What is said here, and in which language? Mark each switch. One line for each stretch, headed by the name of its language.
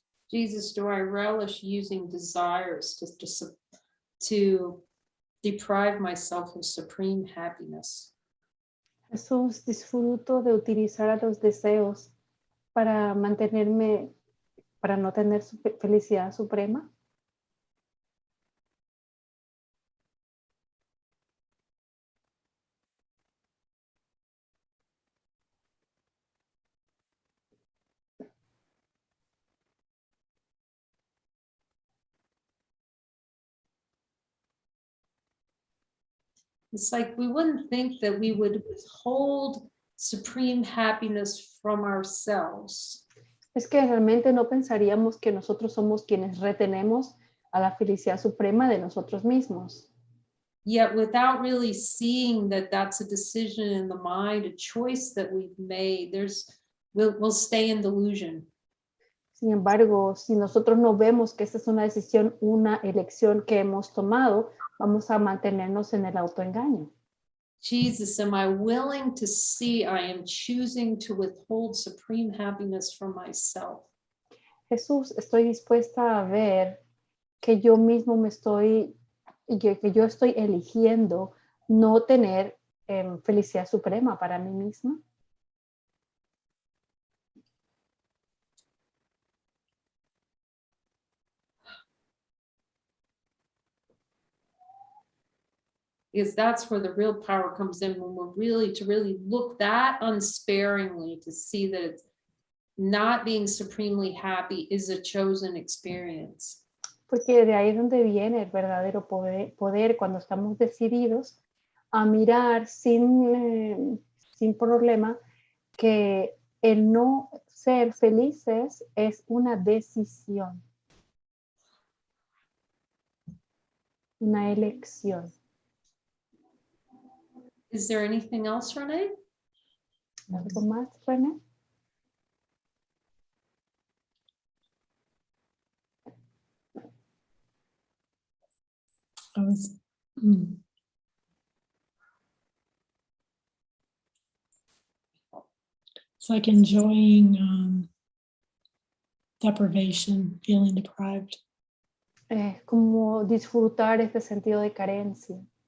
English: Jesus, do I relish using desires to deprive myself of supreme happiness?
Spanish: Jesús, disfruto de utilizar a los deseos para mantenerme, para no tener felicidad suprema.
English: It's like we wouldn't think that we would withhold supreme happiness from ourselves.
Spanish: Es que realmente no pensaríamos que nosotros somos quienes retenemos a la felicidad suprema de nosotros mismos.
English: Yet without really seeing that that's a decision in the mind, a choice that we've made, we'll stay in delusion.
Spanish: Sin embargo, si nosotros no vemos que esta es una decisión, una elección que hemos tomado, vamos a mantenernos en el autoengaño.
English: Jesus, am I willing to see I am choosing to withhold supreme happiness from myself?
Spanish: Jesús, estoy dispuesta a ver que yo mismo que yo estoy eligiendo no tener felicidad suprema para mí misma.
English: Because that's where the real power comes in, when we're really look that unsparingly to see that it's not being supremely happy is a chosen experience.
Spanish: Porque de ahí es donde viene el verdadero poder cuando estamos decididos a mirar sin problema que el no ser felices es una decisión, una elección.
English: Is there anything else, Renee?
Spanish: ¿Algo más, René?
English: I was, it's like enjoying deprivation, feeling deprived.
Spanish: Es como disfrutar este sentido de carencia.